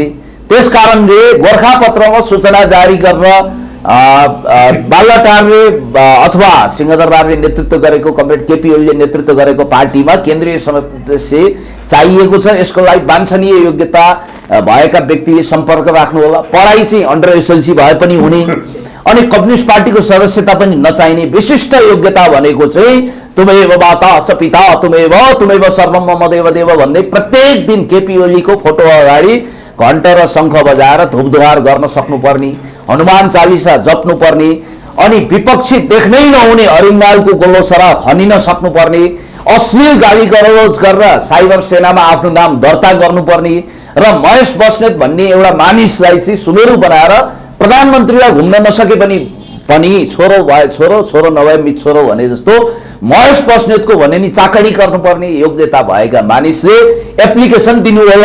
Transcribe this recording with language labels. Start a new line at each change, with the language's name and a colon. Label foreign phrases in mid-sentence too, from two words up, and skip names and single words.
Nepali: त्यसकारणले गोर्खापत्रमा सूचना जारी गरेर बालुवाटारले अथवा सिंहदरबारले नेतृत्व गरेको कमरेड केपी ओलीले नेतृत्व गरेको पार्टीमा केन्द्रीय सदस्य चाहिएको छ। यसको लागि वाञ्छनीय योग्यता भएका व्यक्तिले सम्पर्क राख्नु होला। पढाइ चाहिँ
English: under SLC
Nepali: भए पनि हुने, अनि कम्युनिस्ट पार्टीको सदस्यता पनि नचाहिने। विशिष्ट योग्यता भनेको चाहिँ
Sanskrit: तुमेव माता स पिता तुमेव सर्वम मम देव
Nepali: भन्दै प्रत्येक दिन केपी ओलीको फोटो अगाडि घण्टा र शङ्ख बजाएर धुपधुहार गर्न सक्नुपर्ने, हनुमान चालिसा जप्नुपर्ने, अनि विपक्षी देख्नै नहुने अरिङ्गालको गोलोसरा खनिन सक्नुपर्ने, अश्लील गाली गलौज गरेर साइबर सेनामा आफ्नो नाम दर्ता गर्नुपर्ने र महेश बस्नेत भन्ने एउटा मानिसलाई चाहिँ सुमेरु बनाएर प्रधानमन्त्रीलाई घुम्न नसके पनि छोरो भए छोरो नभए मिछोरो भने जस्तो महेश बस्नेतको भने नि चाकडी गर्नुपर्ने योग्यता भएका मानिसले एप्लिकेसन दिनु होला।